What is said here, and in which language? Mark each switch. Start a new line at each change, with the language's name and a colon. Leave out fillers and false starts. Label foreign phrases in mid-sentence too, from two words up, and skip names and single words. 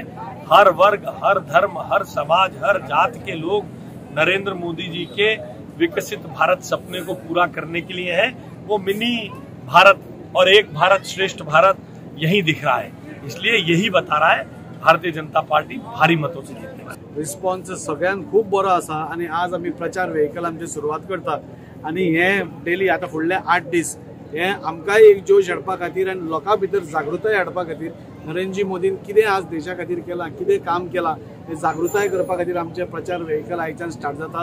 Hindi: हर वर्ग, हर धर्म, हर समाज, हर जात के लोग नरेंद्र मोदी जी के विकसित भारत सपने को पूरा करने के लिए है। वो मिनी भारत और एक भारत श्रेष्ठ भारत यही दिख रहा है। इसलिए यही बता रहा है भारतीय जनता पार्टी भारी मतों से जीतने वाली।
Konkani: रिस्पॉन्स सगळ्यांक खूप बरो आसा आणि आज आम्ही प्रचार व्हेकल आमची सुरवात करता आणि हे डेली आता फुडले 8 दीस हे आमकां एक जोश हाडपा खातीर आणि लोकां भितर जागृताय हाडपा खातीर नरेंद्र मोदीन कितें आज देशा खातीर केलां, कितें काम केलां हे जागृताय करपा खातीर आमचे प्रचार व्हेकल आयच्यान स्टार्ट जाता।